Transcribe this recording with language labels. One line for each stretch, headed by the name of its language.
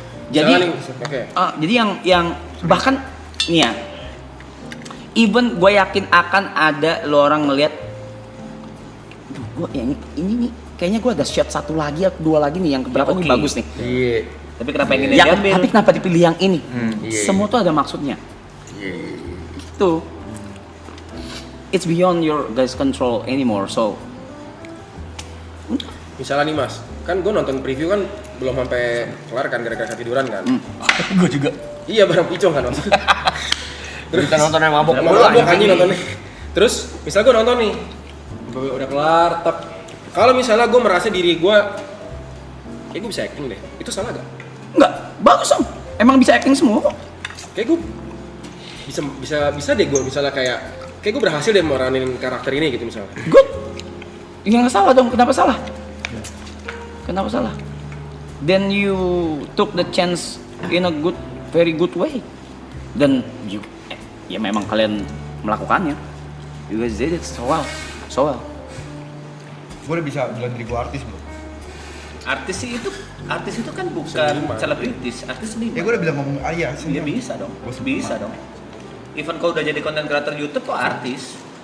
Indonesian: Jadi, jadi yang bahkan nih ya, even gue yakin akan ada lo orang ngelihat, gue yang ini nih, kayaknya gue ada shot satu lagi atau dua lagi nih yang keberapa nih bagus nih. Iya. Tapi kenapa yang ini Yang, diambil? tapi kenapa dipilih yang ini? Iya. Semua tuh ada maksudnya. Iya. Gitu.
English: It's beyond your guys control anymore. So,
Indonesian: Misalnya nih Mas, kan gue nonton preview kan belum sampai kelar kan gara-gara ketiduran kan. Gue juga. Iya bareng Picong kan Mas. Terus Kita nonton yang mabok mulu mabok anjing. anjing nontonnya. Terus misal gue nonton nih, udah kelar, kalau misalnya gue merasa diri gue, gue bisa acting deh, itu salah gak? enggak, bagus om. Emang bisa acting semua kok. Kayak gue bisa deh gue misalnya kayak gue berhasil deh meranin karakter ini gitu misalnya.
English: Good.
Indonesian: Ya nggak salah dong. Kenapa salah? Kenapa salah?
English: Then you took the chance in a very good way.
Indonesian: Dan ya memang kalian melakukannya.
English: You guys did it so well.
Indonesian: Gue udah bisa bilang diri gue artis bro. Artis itu kan bukan selebritis, artis seniman. Ya gue udah bilang ngomong iya sih. Dia bisa dong, bisa dong. Even kalau udah jadi content creator YouTube kok artis.